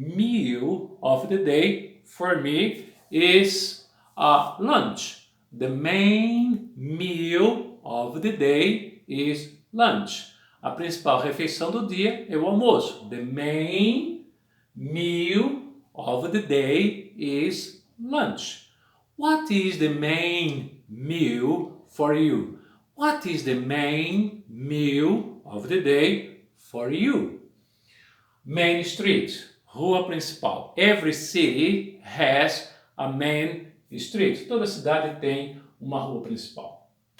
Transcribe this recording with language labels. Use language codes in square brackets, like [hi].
[en] meal of the day for me is lunch. The main meal of the day is lunch. [pt] A principal refeição do dia é o almoço. [en] The main meal of the day is lunch. What is the main meal for you? What is the main meal of the day for you? Main Street, [pt] rua principal. [en] Every city has a main street. [pt] Toda cidade tem uma rua principal.